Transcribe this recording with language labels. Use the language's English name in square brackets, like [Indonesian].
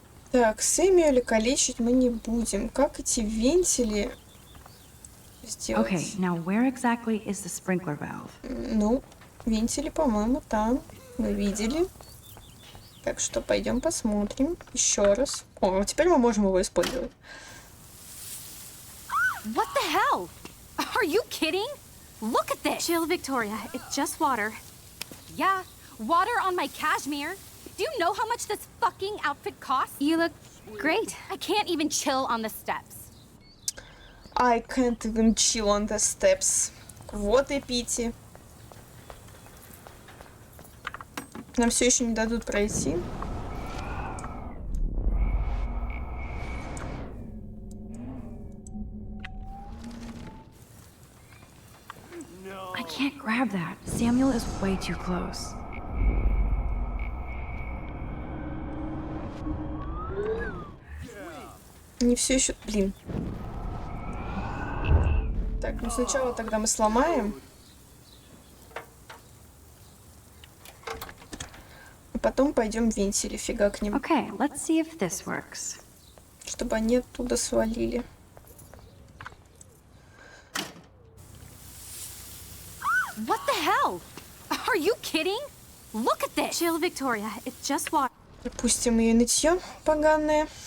[Russian] Так, Сэмюэля калечить мы не будем. Как эти вентили сделать? [English] Okay, now where exactly is the sprinkler valve? [Russian] Ну, вентили, по-моему, там. Мы видели. Так что пойдем посмотрим еще раз. О, теперь мы можем его использовать. [English] What the hell? Are you kidding? Look at this. Chill, Victoria. It's just water. Yeah, water on my cashmere. Do you know how much this fucking outfit costs? You look great. I can't even chill on the steps. I can't even chill on the steps. [Russian] Вот и Пити. Нам все еще не дадут пройти. [English] I can't grab that. Samuel is way too close. [Russian] Не все еще... Блин. Так, ну сначала тогда мы сломаем. А потом пойдем вентили фигакнем. [English] Okay, let's see if this works. [Russian] Чтобы они оттуда свалили. [English] What the hell? Are you kidding? Look at this. Chill, Victoria. It's just water. [Russian] Допустим, ее нытье поганое.